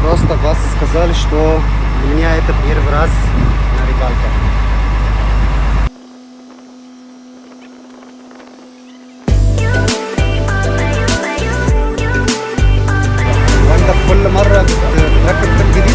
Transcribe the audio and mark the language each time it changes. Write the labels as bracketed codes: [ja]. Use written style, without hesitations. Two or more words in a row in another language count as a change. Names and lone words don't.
[ru] pergunta was сказали, что для меня это первый раз на рыбалке. [ar] وانت كل مرة بتركب في الجديد؟